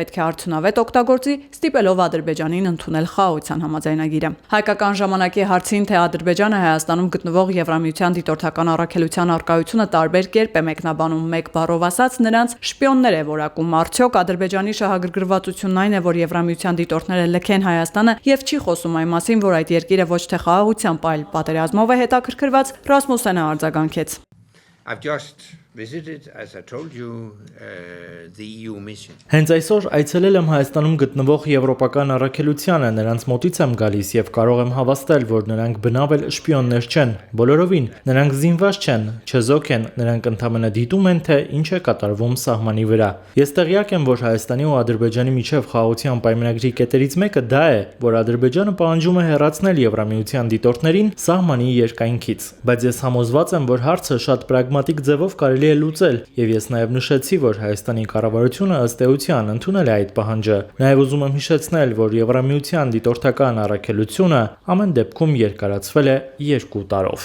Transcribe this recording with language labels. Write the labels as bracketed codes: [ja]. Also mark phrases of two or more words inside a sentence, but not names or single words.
[hy] է արդյունավետ օգտագործի, ստիպելով Ադրբեջանին ընդունել խաղաղության համաձայնագիրը։ Հայկական ժամանակի հարցին, թե Ադրբեջանը Հայաստանում գտնվող Եվրամիության դիտորդական առաքելության արկայությունը տարբեր կերպ է մեկնաբանում, մեկ բառով ասած, նրանց շպիոններ է որակում։ Արդյոք Ադրբեջանի շահագրգռվածությունն այն է, որ Եվրամիության դիտորդները լքեն Հայաստանը եւ չի խոսում այն մասին, որ այդ երկիրը ոչ թե խաղաղությամբ, այլ պատերազմով է հետաքրքրված, Ռասմուսենը արձագանքեց. [en] I've just visited, as I told you, the EU mission. [hy] Հենց այսօր այցելել եմ Հայաստանում գտնվող եվրոպական առաքելությանը, նրանց մոտից եմ գալիս եւ կարող եմ հավաստել, որ նրանք բնավ շպիոններ չեն, բոլորովին, նրանք զինված չեն, չեզոք են, նրանք ընդամենը դիտում են, թե ինչ է կատարվում սահմանի վրա։ Ես տեղյակ եմ, որ Հայաստանի ու Ադրբեջանի միջև խաղաղության պայմանագրի կետերից մեկը դա է, որ Ադրբեջանը պահանջում է հեռացնել Եվրամիության դիտորդներին սահմանի երկայնքից, բայց ես համոզված եմ, որ հարցը շատ պրագմատիկ ձևով կարելի է լուծել, եւ ես նաեւ նշեցի, որ Հայաստանի կառավարությունը ըստ էության ընդունել է այդ պահանջը։ Նաեւ ուզում եմ հիշեցնել, որ Եվրամիության դիտորդական առաքելությունը ամեն դեպքում երկարացվել է 2 տարով։